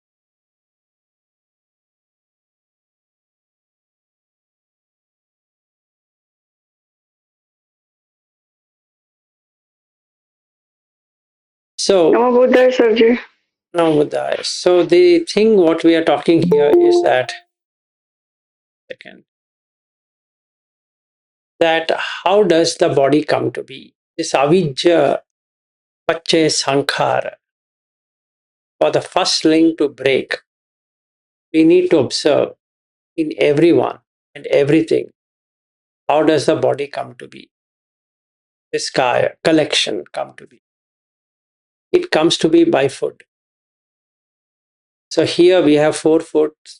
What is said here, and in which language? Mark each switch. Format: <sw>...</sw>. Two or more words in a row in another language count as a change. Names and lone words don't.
<en>So,</en> <pi>Namo Buddhaya, Sarji.</pi> <en>now Buddha. So the thing what we are talking here is that how does the body come to be?</en> <pi>This avijja pache sankhara.</pi> <en>For the first link to break, we need to observe in everyone and everything. How does the body come to be? This kaya collection come to be? It comes to be by food. So here we have 4 foods.</en>